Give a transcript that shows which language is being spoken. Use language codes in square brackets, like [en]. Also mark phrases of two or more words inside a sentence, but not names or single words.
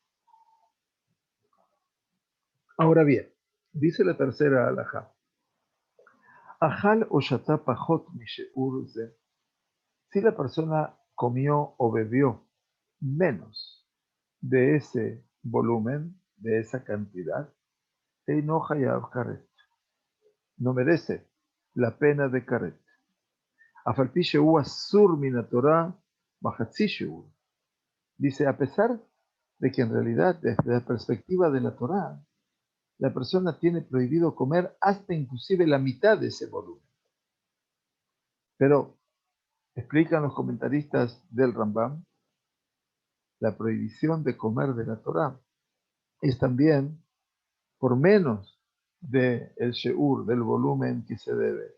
[es] Ahora bien, dice la tercera alajá, [he] אכל או שתה פחות משיעור זה. [es] Si la persona comió o bebió menos de ese volumen, de esa cantidad, no [he] חייב כרת. [es] no merece la pena de karet. [he] אף על פי שהוא אסור מן התורה בחצי שיעור. [es] Dice, a pesar de que en realidad, desde la perspectiva de la Torah, la persona tiene prohibido comer hasta inclusive la mitad de ese volumen. Pero, explican los comentaristas del Rambam, la prohibición de comer de la Torah es también por menos del sheur, del volumen que se debe.